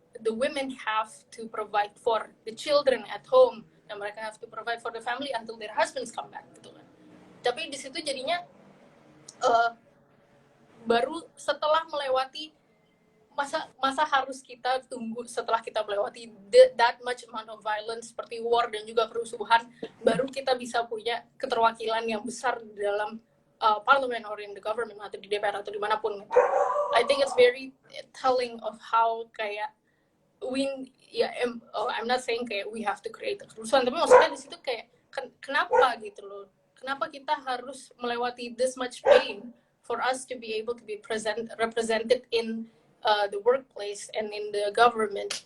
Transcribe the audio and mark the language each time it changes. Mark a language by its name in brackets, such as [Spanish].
[English] The women have to provide for the children at home, [Indonesian] dan mereka [English] have to provide for the family until their husbands come back [Indonesian] gitu kan. Tapi di situ jadinya baru setelah melewati masa harus kita tunggu, setelah kita melewati [English] that much amount of violence [Indonesian] seperti war dan juga kerusuhan, baru kita bisa punya keterwakilan yang besar di dalam [English] parliament or in the government [Indonesian] atau di DPR atau dimanapun gitu. [English] I think it's very telling of how kayak I'm not saying kayak we have to create [Indonesian] kerusuhan, tapi maksudnya di situ kayak kenapa gitu loh, kenapa kita harus melewati [English] this much pain for us to be able to be represented in the workplace and in the government.